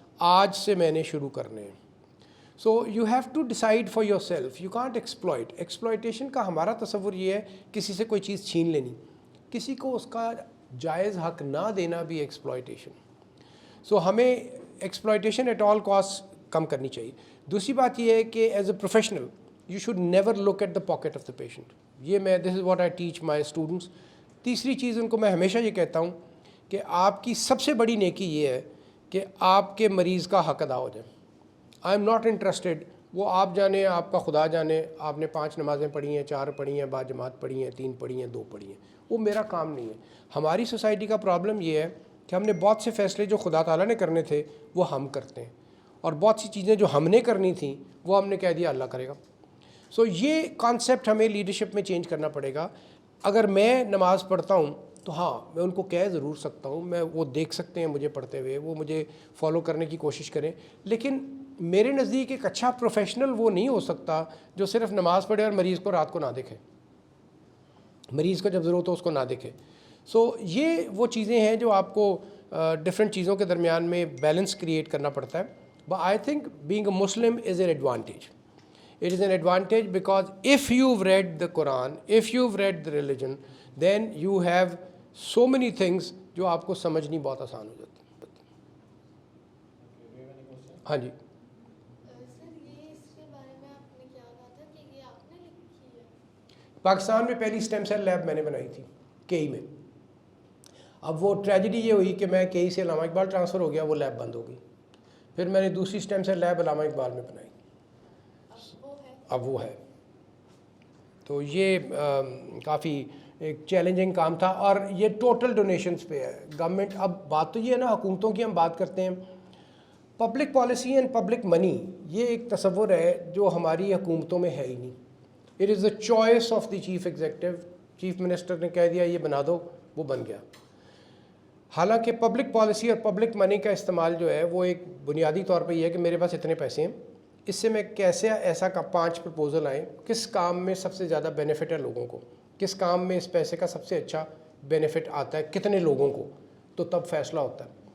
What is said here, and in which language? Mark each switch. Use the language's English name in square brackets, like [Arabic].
[Urdu] آج سے میں نے شروع کرنے ہیں. [English] So you have to decide for yourself. You can't exploit. [Urdu] Exploitation کا ہمارا تصور یہ ہے کسی سے کوئی چیز چھین لینی، کسی کو اس کا جائز حق نہ دینا بھی ایکسپلائٹیشن. سو ہمیں ایکسپلائٹیشن ایٹ آل کاسٹ کم کرنی چاہیے. دوسری بات یہ ہے کہ [English] As a professional you should never look at the pocket of the patient. [Urdu] یہ میں [English] this is what I teach my students. [Urdu] تیسری چیز ان کو میں ہمیشہ یہ کہتا ہوں کہ آپ کی سب سے بڑی نیکی یہ ہے کہ آپ کے مریض کا حق ادا ہو جائے. [English] I am not interested. [Urdu] وہ آپ جانے، آپ کا خدا جانے آپ نے 5 نمازیں پڑھی ہیں، 4 پڑھی ہیں، با جماعت پڑھی ہیں، 3 پڑھی ہیں، 2 پڑھی ہیں، وہ میرا کام نہیں ہے. ہماری سوسائٹی کا پرابلم یہ ہے کہ ہم نے بہت سے فیصلے جو خدا تعالیٰ نے کرنے تھے وہ ہم کرتے ہیں, اور بہت سی چیزیں جو ہم نے کرنی تھیں وہ ہم نے کہہ دیا اللہ کرے گا. سو یہ کانسیپٹ ہمیں لیڈرشپ میں چینج کرنا پڑے گا. اگر میں نماز پڑھتا ہوں تو ہاں میں ان کو کہہ ضرور سکتا ہوں, میں وہ دیکھ سکتے ہیں مجھے پڑھتے ہوئے, وہ مجھے فالو کرنے کی کوشش کریں, لیکن میرے نزدیک ایک اچھا پروفیشنل وہ نہیں ہو سکتا جو صرف نماز پڑھے اور مریض کو رات کو نہ دیکھے, مریض کو جب ضرورت ہو اس کو نہ دیکھے. سو یہ وہ چیزیں ہیں جو آپ کو ڈفرینٹ چیزوں کے درمیان میں بیلنس کریٹ کرنا پڑتا ہے. [English] But I think being a Muslim is an advantage. It is an advantage because if you've read the Quran, if you've read the religion, then you have so many things [Urdu] جو آپ کو سمجھنی بہت آسان ہو جاتی ہیں. ہاں جی. سر یہ اس کے بارے میں آپ نے کیا کہا تھا کہ یہ آپ نے لکھی ہے؟ پاکستان میں پہلی اسٹیم سیل لیب میں نے بنائی تھی کئی میں. اب وہ ٹریجڈی یہ ہوئی کہ میں کئی سے علامہ اقبال ٹرانسفر ہو گیا, وہ لیب بند ہو گئی. پھر میں نے دوسری اسٹیم سیل لیب علامہ اقبال میں بنائی, اب وہ ہے. تو یہ کافی ایک چیلنجنگ کام تھا, اور یہ ٹوٹل ڈونیشنز پہ ہے. گورنمنٹ, اب بات تو یہ ہے نا, حکومتوں کی ہم بات کرتے ہیں, public policy and public money, یہ ایک تصور ہے جو ہماری حکومتوں میں ہے ہی نہیں. [English] It is the choice of the chief executive. [Urdu] Chief minister نے کہہ دیا یہ بنا دو, وہ بن گیا. حالانکہ پبلک پالیسی اور پبلک منی کا استعمال جو ہے وہ ایک بنیادی طور پہ یہ ہے کہ میرے پاس اتنے پیسے ہیں, اس سے میں کیسے ایسا کا 5 پرپوزل آئیں, کس کام میں سب سے زیادہ بینیفٹ ہے لوگوں کو, کس کام میں اس پیسے کا سب سے اچھا بینیفٹ آتا ہے کتنے لوگوں کو, تو تب فیصلہ ہوتا ہے.